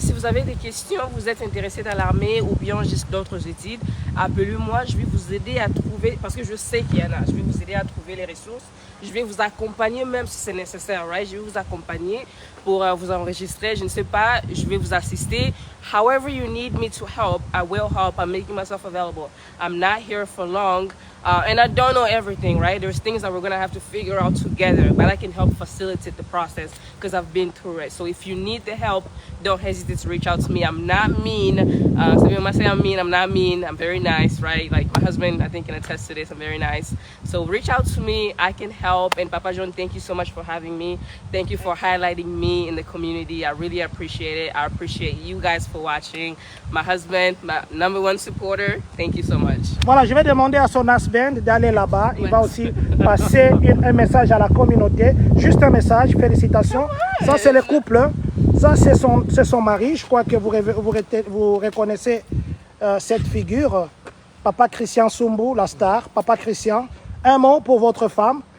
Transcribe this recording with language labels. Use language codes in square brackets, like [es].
[fr] Si vous avez des questions, vous êtes intéressé dans l'armée ou bien juste d'autres études, appelez-moi. Je vais vous aider à trouver, parce que je sais qu'il y en a. Je vais vous aider à trouver les ressources. Je vais vous accompagner même si c'est nécessaire, right? Je vais vous accompagner pour vous enregistrer. Je ne sais pas, je vais vous assister. [en] However you need me to help, I will help. I'm making myself available. I'm not here for long. And I don't know everything, right? There's things that we're going to have to figure out together, but I can help facilitate the process because I've been through it. So if you need the help, don't hesitate to reach out to me. I'm not mean. Some people might say I'm mean. I'm not mean. I'm very nice, right? Like my husband, I think, can attest to this. I'm very nice. So reach out to me. I can help. And Papa John, thank you so much for having me. Thank you for highlighting me in the community. I really appreciate it. I appreciate you guys for watching. My husband, my #1 supporter, thank you so much. [fr] Voilà, je vais demander à son husband d'aller là-bas. Il va aussi passer un message à la communauté. Juste un message, félicitations. Ça, c'est le couple. Ça, c'est son mari. Je crois que vous reconnaissez cette figure. Papa Christian Sumbu, la star. Papa Christian, un mot pour votre femme.